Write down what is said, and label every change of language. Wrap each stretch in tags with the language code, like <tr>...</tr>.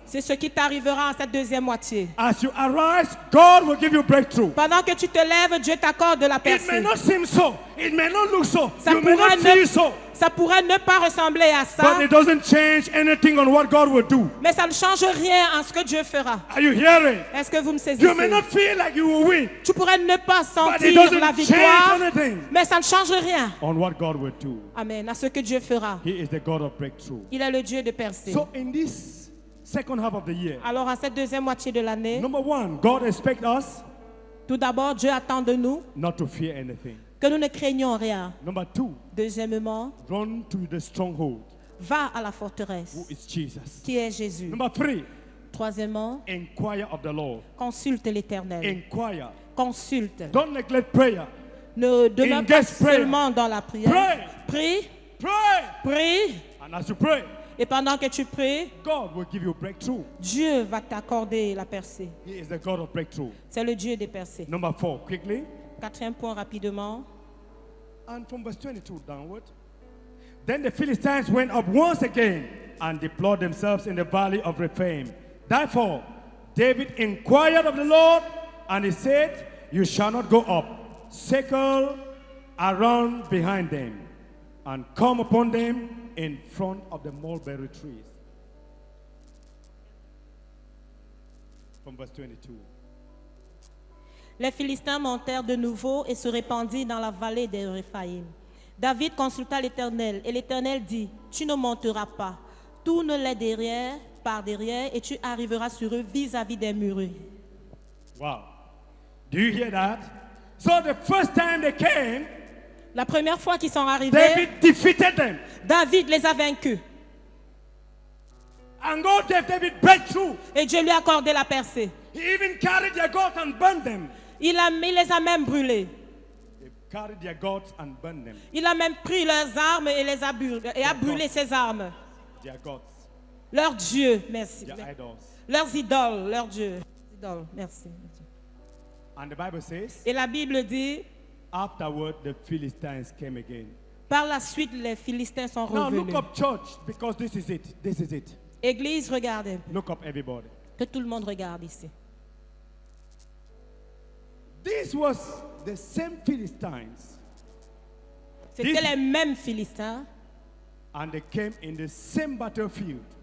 <fr>C'est ce qui t'arrivera en cette deuxième moitié.</fr> <en>As you arise, God will give you breakthrough.</en> <fr>Pendant que tu te lèves, Dieu t'accorde de la</fr> <en>It may</en> <fr>percée.</fr> <en>not seem so. It may not look so.</en> <fr>Ça</fr> <en>You may</en> <fr>pourrait,</fr> <en>not feel so.</en> <fr>ça pourrait ne pas ressembler à ça,</fr> <en>But it doesn't change anything on what God will do.</en> <fr>mais ça ne change rien en ce que Dieu fera.</fr> <en>Are you hearing?</en> <fr>Est-ce que vous me saisissez?</fr> <en>You may not feel like you will win.</en> <fr>Tu pourrais ne pas</fr> <en>But it doesn't</en> <fr>la</fr> <en>change</en> <fr>victoire,</fr> <en>anything</en> <fr>mais ça ne change rien.</fr> <en>on what God will do.</en> <fr>Amen. À ce que Dieu fera.</fr> <en>He is the God of breakthrough.</en> <fr>Il est le Dieu de percée.</fr> <en>So in this second half of the year,</en> <fr>Alors, en cette deuxième moitié de l'année,</fr> <en>number one, God expects us</en> <fr>tout d'abord, Dieu attend de nous</fr> <en>not to fear anything.</en> <fr>que nous ne craignons rien.</fr> <en>Number two,</en> <fr>Deuxièmement,</fr> <en>run to the stronghold,</en> <fr>va à la forteresse,</fr> <en>who is Jesus.</en> <fr>qui est Jésus.</fr> <en>Number three,</en> <fr>Troisièmement,</fr> <en>inquire of the Lord.</en> <fr>consulte l'Éternel.</fr> <en>Inquire.</en> <fr>Consulte.</fr> <en>Don't neglect prayer.</en> <fr>Ne demeure pas</fr> <en>Engage prayer.</en> <fr>seulement dans la prière.</fr> <en>Pray.</en> <fr>Prie,</fr> <en>Pray.</en> <fr>prie.</fr> <en>And as you pray,</en> <fr>Et pendant que tu pries,</fr> <en>God will give you breakthrough.</en> <fr>Dieu va t'accorder la percée.</fr> <en>He is the God of breakthrough.</en> <fr>C'est le Dieu des percées.</fr> <en>Number four, quickly.</en> <fr>Quatrième point rapidement.</fr> <en>And from verse 22 downward. Then the Philistines went up once again and deployed themselves in the valley of Rephaim. Therefore, David inquired of the Lord, and he said, you shall not go up. Circle around behind them and come upon them in front of the mulberry trees. From verse 22.</en> <fr>Les Philistins montèrent de nouveau et se répandirent dans la vallée de Réphaïm. David consulta l'Éternel et l'Éternel dit, tu ne monteras pas, tourne-les derrière, par derrière et tu arriveras sur eux vis-à-vis des murets.</fr> <en>Wow. Do you hear that? So the first time they came,</en> <fr>La première fois qu'ils sont arrivés,</fr> <en>David defeated them.</en> <fr>David les a vaincus</fr> <en>And God gave David breakthrough.</en> <fr>et Dieu lui a accordé la percée.</fr> <en>He even carried their goats and burned them.</en> <fr>Il les a même brûlés.</fr> <en>They carried their goats and burned them.</en> <fr>Il a même pris leurs armes et les a brûlés, et a brûlé ses armes.</fr> <en>Their gods,</en> <fr>Leurs dieux, merci.</fr> <en>their idols.</en> <fr>Leurs idoles, leurs dieux. Idoles, merci.</fr> <en>And the Bible says,</en> <fr>Et la Bible dit,</fr> <en>afterward the Philistines came again.</en> <fr>par la suite, les Philistins sont</fr> <en>Now</en> <fr>revenus.</fr> <en>look up, church, because this is it. This is it.</en> <fr>Église, regardez.</fr> <en>Look up, everybody.</en> <fr>Que tout le monde regarde ici.</fr> <en>This was the same Philistines,</en> <fr>C'était les mêmes Philistins.</fr> <en>and they came in the same battlefield.</en>